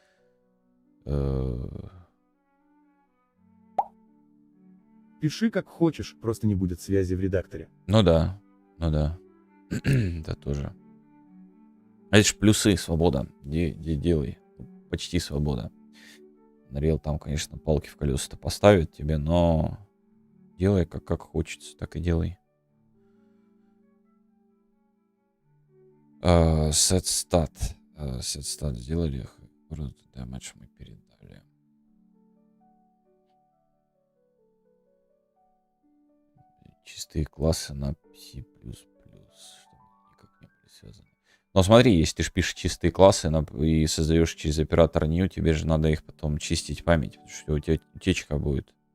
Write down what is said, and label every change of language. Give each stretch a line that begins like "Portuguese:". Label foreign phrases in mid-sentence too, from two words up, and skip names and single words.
Russian: Пиши как хочешь, просто не будет связи в редакторе. Ну да. Ну да. Да тоже. А это ж плюсы, свобода. Делай. Почти свобода. Unreal там, конечно, палки в колеса-то поставит тебе, но делай как хочется, так и делай.
English: Set stat. Set stat
Russian: сделали. Damage мы передали. Чистые классы на C++. Чтобы никак не были связаны. Но смотри, если ты ж пишешь чистые классы и создаешь через оператор new, тебе же надо их потом чистить память, потому что у тебя утечка будет.